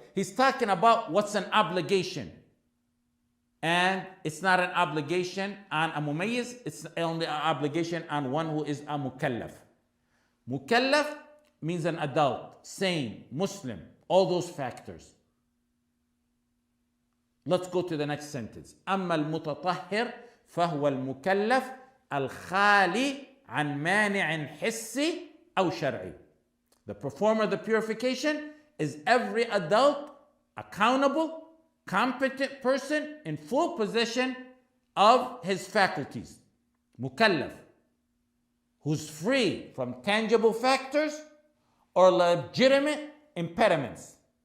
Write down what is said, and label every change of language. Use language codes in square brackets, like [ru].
[en] He's talking about what's an obligation. And it's not an obligation on a mumayyiz, it's only an obligation on one who is a mukallaf. Mukallaf means an adult, sane, Muslim, all those factors. Let's go to the next sentence. [ar] أما المتطهر فهو المكلف الخالي عن مانع حسي أو شرعي. [en] The performer of the purification is every adult, accountable, competent person in full possession of his faculties. Mukallaf, who's free from tangible factors or legitimate impediments.